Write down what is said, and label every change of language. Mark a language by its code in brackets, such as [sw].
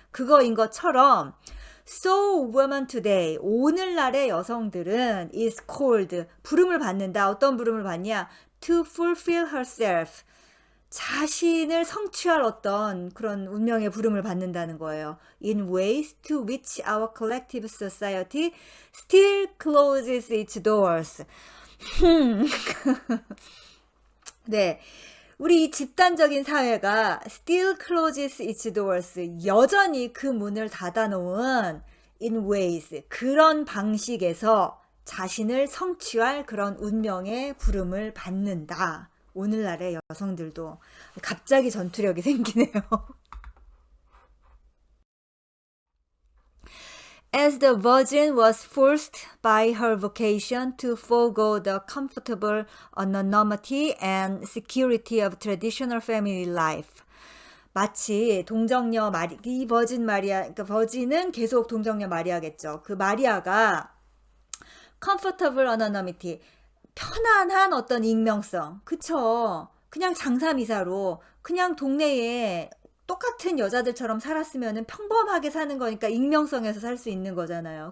[ko] 그거인 것처럼 [en] So women today, [ko] 오늘날의 여성들은 [en] is called, [ko] 부름을 받는다. 어떤 부름을 받냐? [en] To fulfill herself, [ko] 자신을 성취할 어떤 그런 운명의 부름을 받는다는 거예요. [en] In ways to which our collective society still closes its doors. [ko] 네. 우리 집단적인 사회가 [en] still closes its doors, [ko] 여전히 그 문을 닫아놓은 [en] in ways, [ko] 그런 방식에서 자신을 성취할 그런 운명의 부름을 받는다. 오늘날의 여성들도. 갑자기 전투력이 생기네요. [en] As the Virgin was forced by her vocation to forego the comfortable anonymity and security of traditional family life. [ko] 마치 동정녀 이 버진 마리아, 그러니까 버진은 계속 동정녀 마리아겠죠. 그 마리아가 [en] comfortable anonymity, [ko] 편안한 어떤 익명성, 그쵸? 그냥 장사미사로 그냥 동네에 똑같은 여자들처럼 살았으면 평범하게 사는 거니까 익명성에서 살 수 있는 거잖아요.